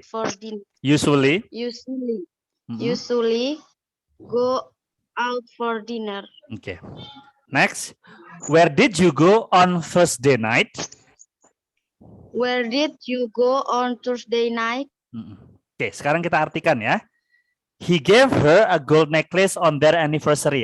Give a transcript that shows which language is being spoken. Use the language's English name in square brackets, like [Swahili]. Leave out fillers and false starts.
[English] out for dinner. Usually. Usually go out for dinner. Okay. Next. Where did you go on Thursday night? Where did you go on Thursday night? [Indonesian] Oke, sekarang kita artikan ya. [English] He gave her a gold necklace on their anniversary.